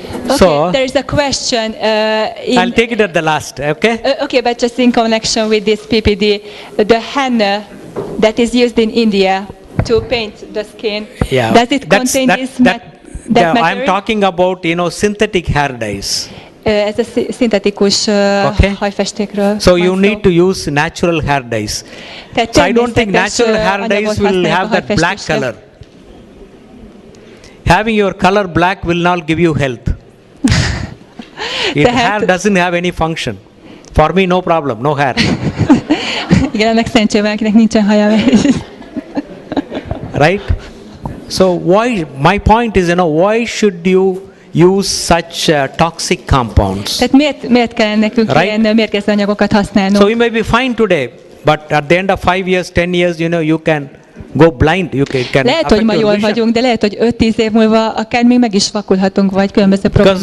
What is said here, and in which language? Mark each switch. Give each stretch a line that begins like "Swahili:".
English: Okay, there is a question. I'll take it at the last, okay? Okay, but just in connection with this PPD, the henna that is used in India to paint the skin, does it contain this material? I'm talking about, synthetic hair dyes.
Hungarian: Ez a szintetikus hajfestékről.
English: So you need to use natural hair dyes. So I don't think natural hair dyes will have that black color. Having your color black will not give you health. Hair doesn't have any function. For me, no problem, no hair.
Hungarian: Igen, ennek szerencsében, akinek nincsen haja.
English: Right? So my point is, why should you use such toxic compounds?
Hungarian: Tehát miért kell nekünk ilyen mérgező anyagokat használnunk?
English: So you may be fine today, but at the end of 5 years, 10 years, you can go blind.
Hungarian: Lehet, hogy ma jól vagyunk, de lehet, hogy 5-10 év múlva akár még meg is vakulhatunk, vagy különböző problémák.